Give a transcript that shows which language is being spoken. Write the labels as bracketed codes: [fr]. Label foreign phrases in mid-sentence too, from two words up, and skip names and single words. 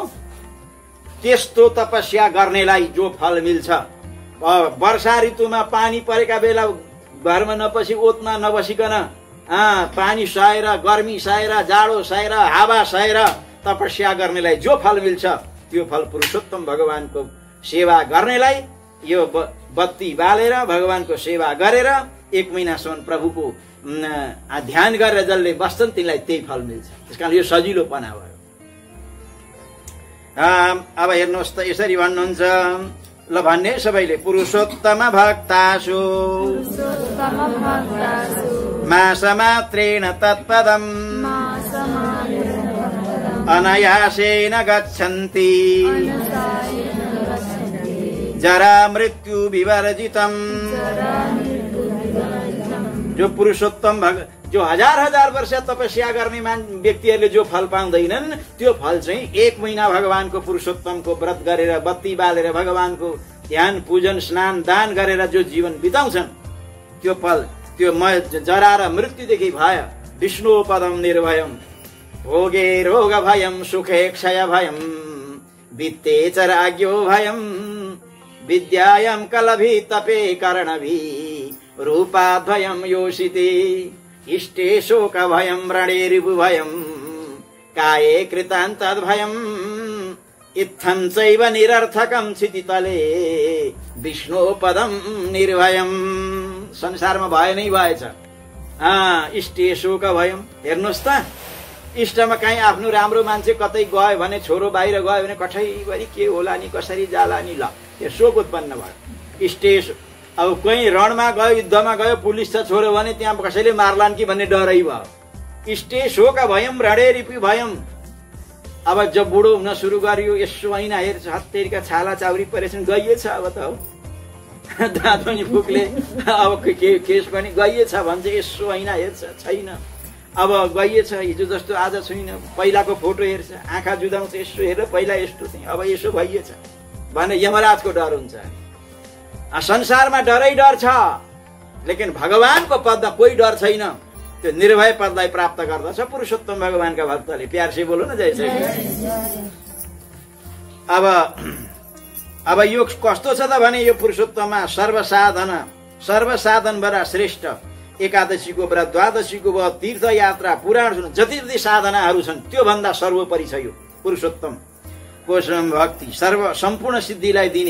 [ne] त्यस्तो तपस्या गर्नेलाई जो फल मिल्छ, वर्षा ऋतुमा पानी परेका बेला घरमा नपसी, ओतमा नबसिकन पानी सहेर, गर्मी सहेर, जाडो सहेर, हावा सहेर तपस्या गर्नेलाई जो फल मिल्छ, त्यो फल पुरुषोत्तम भगवानको सेवा गर्नेलाई यो बत्ती बालेर भगवानको सेवा गरेर 1 महिनासम्म प्रभुको ध्यान गरेर जसले बस्छन् तिनलाई त्यही फल मिल्छ। त्यसकारण यो सजिलोपना भयो। अब हेर्नुहोस् त, यसरी भन्नुहुन्छ, ल भन्ने सबैले, [sa] पुरुषोत्तम भक्तासु मासमात्रेण तत्पदम् अनायासेन गच्छन्ति जरा मृत्यु विवर्जितम्। [ne] जो पुरुषोत्तम जो हजार वर्ष तपस्या गर्ने व्यक्तिहरूले जो फल पाउँदैनन्, त्यो फल चाहिँ 1 महिना भगवानको पुरुषोत्तमको व्रत गरेर, बत्ती बालेर, भगवानको ध्यान पूजन स्नान दान गरेर जो जीवन बिताउँछन्, त्यो फल, त्यो जरा र मृत्युदेखि भय, [sa] विष्णु पदम निर्भयम, भोगे रोग भयम, सुखे क्षय भयम, वित्ते च राज्ञो भयं विद्यायां कलभि तपे कर्णभि रूपाद्भयं योषिते इष्टे शोकभयं रणे रिपुभयं काये कृतान्तद्भयं इत्थं चैव निरर्थकं क्षितितले विष्णु पदम निर्भयम। [ne] संसारमा भय नै भएछ। [sa] इष्टे शोक भयम। [ne] हेर्नुहोस् त, इष्टमा कहीँ आफ्नो राम्रो मान्छे कतै गयो भने, छोरो बाहिर गयो भने कठैभरि के होला नि, कसरी जाला नि, ल त्यो शोक उत्पन्न भयो। इष्टे अब कहीँ रणमा गयो, युद्धमा गयो, पुलिस छ छोरो भने त्यहाँ कसैले मार्लान् कि भन्ने डरै भयो। [sa] इष्टे शोक भयम रणे रिपु भयम। [ne] अब जब बुढो हुन सुरु गरियो, यसो ऐना हेर्छ, हत्तेरीका छाला चाउरी परेछन्, गइएछ अब त हो। दाँत पनि फुक्ले, अब केस पनि गइएछ भन्छ, यसो ऐना हेर्छ, छैन। अब गइएछ, हिजो जस्तो आज छुइनँ। पहिलाको फोटो हेर्छ, आँखा जुदाउँछ, यसो हेरेर पहिला यस्तो थिएँ, अब यसो भइएछ भने यमराजको डर हुन्छ। संसारमा डरै डर छ, लेकिन भगवानको पदमा कोही डर छैन। त्यो निर्भय पदलाई प्राप्त गर्दछ पुरुषोत्तम भगवानका भक्तले। [hi] प्यार से बोलो न, जय श्री कृष्ण। [ne] अब यो कस्तो छ त भने, यो पुरुषोत्तममा सर्वसाधनबाट श्रेष्ठ एकादशीको व्रत, द्वादशीको व्रत, तीर्थयात्रा, पुराण सुन, जति जति साधनाहरू छन् त्यो भन्दा सर्वोपरि छ यो पुरुषोत्तम भक्ति, सम्पूर्ण सिद्धिलाई दिने।